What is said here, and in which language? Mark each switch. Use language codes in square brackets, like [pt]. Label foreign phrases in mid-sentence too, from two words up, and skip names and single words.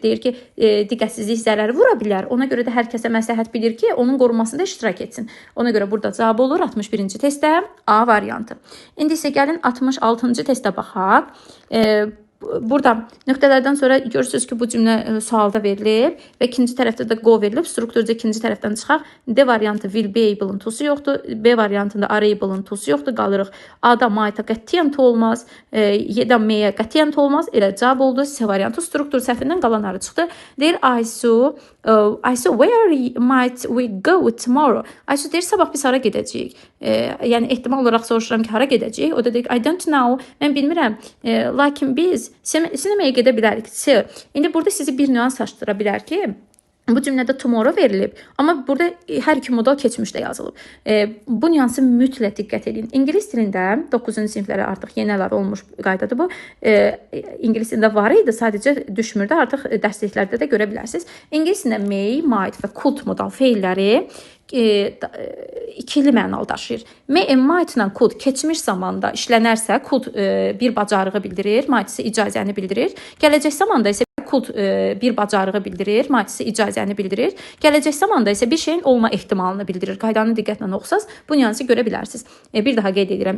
[az] Deyir ki, diqqətsizlik zərəri vura bilər. Ona görə də hər kəsə məsləhət bilir ki, onun qorunmasında iştirak etsin. Ona görə burada cavab olur 61-ci testdə A variantı. İndi isə gəlin 66-cı testə baxaq. Burada nöqtələrdən sonra görürsünüz ki, bu cümlə sualda verilib və ikinci tərəfdə də go verilib. Strukturca ikinci tərəfdən çıxaq. D variantı [en] will be able-ın [az] tusu yoxdur. B variantında [en] are able-ın [az] tusu yoxdur. Qalırıq A-da might-a qətiyyən olmaz. Y-də M-yə qətiyyən olmaz. Elə cavab oldu. C variantı struktur səhvindən qalanları çıxdı. Deyir Aysu, [en] where might we go tomorrow? [az] Aysu deyir, sabah biz hara gedəcəyik? Yəni ehtimal olaraq soruşuram ki, hara gedəcəyik? O da deyir, [en] I don't know. [az] Mən bilmirəm. Lakin biz sinemaya gedə bilərik. İndi burada sizi bir nüans açdıra bilər ki, bu cümlədə tomorrow verilib, amma burada hər iki modal keçmişdə yazılıb. Bu nüansı mütləq diqqət edin. İngilis dilində 9-cu siniflərə artıq yeni əlavə olmuş qaydadır bu. İngilis dilində var idi, sadəcə düşmürdü. Artıq dərsliklərdə də görə bilərsiniz. İngilis dilində may, might və could modal feilləri ikili mənalı daşıyır. [en] May and might [az] ilə could keçmiş zamanda işlənərsə, could bir bacarığı bildirir, might isə icazəni bildirir. Gələcək zamanda isə could bir bacarığı bildirir, might isə icazəni bildirir. Gələcək zamanda isə bir şeyin olma ehtimalını bildirir. Qaydanı diqqətlə oxusaz bu nüansı görə bilərsiniz. Bir daha qeyd edirəm.